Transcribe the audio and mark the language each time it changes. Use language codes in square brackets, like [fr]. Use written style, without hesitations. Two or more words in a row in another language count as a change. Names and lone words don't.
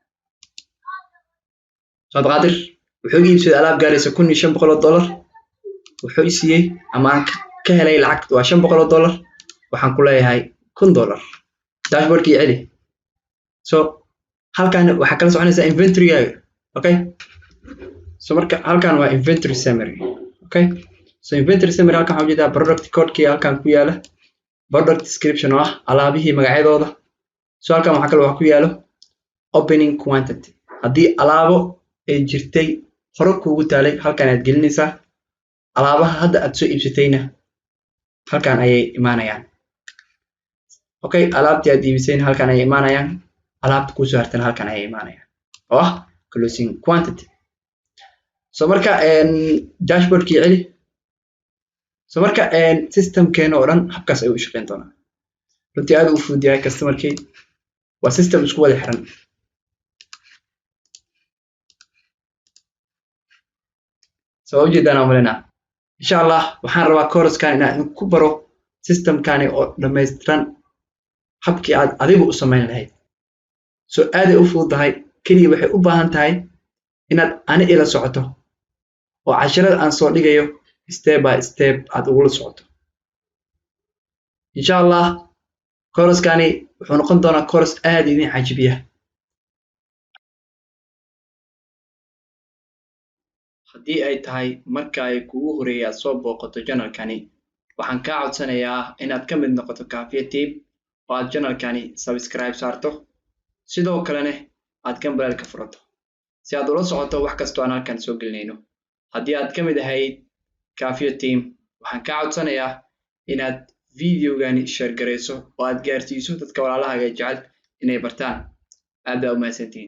[so] Cabdiqaadir wuxuu iibsaday alaab gaaraysa $1500 wuxuu isiiyay ama aan ka helay lacag waa $500 waxaan ku leeyahay $1000 dashboard-kii celi so halkan waxa kala soconaysa inventory-gaaga [en] okay so [so] marka halkan waa [en] inventory summary okay so inventory summary [so] halkan waxa jeedaa [en] product code-kii [so] halkan ku yaala [en] product description [so] oo ah alaabihii magacyadooda so halkan waxa kale wax ku yaalo [en] opening quantity [so] haddii alaabo ay jirtay hore kuugu taalay halkan aad gelinaysaa alaabaha hadda aad soo iibsatayna halkan ayay imaanayaan okay alaabtii aad iibisayna halkan ayay imaanayaan alaabta ku soo hartana halkan ayay imaanayaan oo ah [en] closing quantity so [so] marka dashboard-kii celi so marka system-keena oo dhan habkaas ayuu u shaqeyn doonaa runtii aad u fudud yahay customer-kii waa system isku wada xiran so ujeedaan amalena [ar] insha Allah [so] waxaan rabaa course-kan inaan ku baro system-kani oo dhammaystiran habkii aad adigu u samayn lahayd so aad ay u fududahay kaliya waxay u baahan tahay inaad ani ila socoto oo casharada aan soo dhigayo [en] step by step [so] aad ugu socoto [ar] insha Allah [so] course-kani wuxuu noqon doonaa course aad idin cajibiya haddii ay tahay marka ay kugu horeeyay aad soo booqato channelkani waxaan kaa codsanayaa inaad ka mid noqoto Kaafiya Team oo aad channelkani subscribe saarto sidoo kalena aad gambalelka furato si aad ula socoto wax kasta oo aan halkan soo gelinayno haddii aad ka mid ahayd Kaafiya Team waxaan kaa codsanayaa inaad videogani share gareyso oo aad gaarsiiso dadka walaalahaaga jecel inay bartaan aad baa u mahadsantihiin